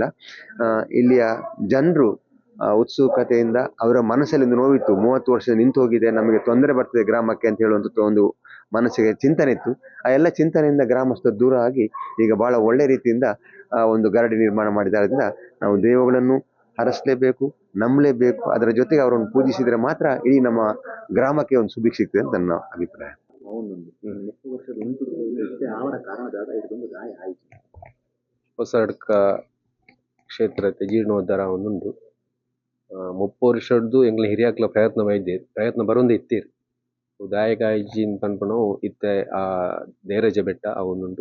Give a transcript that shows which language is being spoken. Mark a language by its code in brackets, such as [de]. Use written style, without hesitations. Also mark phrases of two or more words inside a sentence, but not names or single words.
[kn] ಇಲ್ಲಿಯ ಜನರು ಉತ್ಸುಕತೆಯಿಂದ ಅವರ ಮನಸ್ಸಲ್ಲಿ ಒಂದು ನೋವಿತ್ತು, 30 ವರ್ಷ ನಿಂತು ಹೋಗಿದೆ, ನಮಗೆ ತೊಂದರೆ ಬರ್ತದೆ ಗ್ರಾಮಕ್ಕೆ ಅಂತ ಹೇಳುವಂಥ ಒಂದು ಮನಸ್ಸಿಗೆ ಚಿಂತನೆ ಇತ್ತು. ಆ ಎಲ್ಲ ಚಿಂತನೆಯಿಂದ ಗ್ರಾಮಸ್ಥರು ದೂರ ಆಗಿ ಈಗ ಬಹಳ ಒಳ್ಳೆ ರೀತಿಯಿಂದ ಒಂದು ಗರಡಿ ನಿರ್ಮಾಣ ಮಾಡಿದಾದ್ರಿಂದ ನಾವು ದೇವಗಳನ್ನು ಹರಸಲೇಬೇಕು, ನಂಬಲೇಬೇಕು. ಅದರ ಜೊತೆಗೆ ಅವರನ್ನು ಪೂಜಿಸಿದರೆ ಮಾತ್ರ ಇಡೀ ನಮ್ಮ ಗ್ರಾಮಕ್ಕೆ ಒಂದು ಸುಭಿಕ್ಷ ಸಿಗ್ತದೆ ಅಂತ ನನ್ನ ಅಭಿಪ್ರಾಯ. [tcy] ಹೊಸಡ್ಕ ಕ್ಷೇತ್ರತೆ ಜೀರ್ಣೋದ್ಧಾರ ಒಂದುಂಡು 30 ವರ್ಷದ್ದು ಎಂಗ್ಲ ಹಿರಿಯಾಕ್ಲ ಪ್ರಯತ್ನ ಬರೋಂದು ಇತ್ತೀರು. ದಾಯಕ ಆಯ್ಜಿನ್ ಪನ್ಪುನವು ಇತ್ತೆ ಆ ದೇರಜ ಬೆಟ್ಟ ಅವೊಂದುಂಡು.